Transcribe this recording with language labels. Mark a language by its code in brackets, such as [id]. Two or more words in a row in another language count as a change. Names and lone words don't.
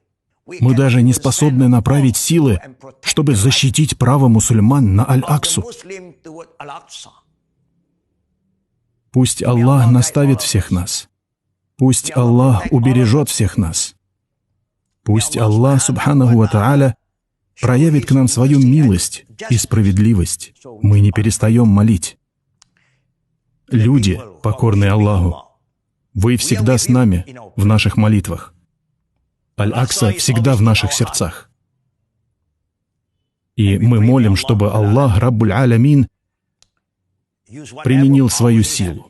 [ru] Мы даже не способны направить силы, чтобы защитить право мусульман на Аль-Аксу. Пусть Аллах наставит всех нас. Пусть Аллах убережет всех нас. Пусть Аллах, [ar] سبحانه وتعالى, [ru] проявит к нам свою милость и справедливость. Мы не перестаем молить. Люди, покорные Аллаху, вы всегда с нами в наших молитвах. Аль-Акса всегда в наших сердцах. И мы молим, чтобы Аллах, [ar] رب العالمين, [ru] применил свою силу.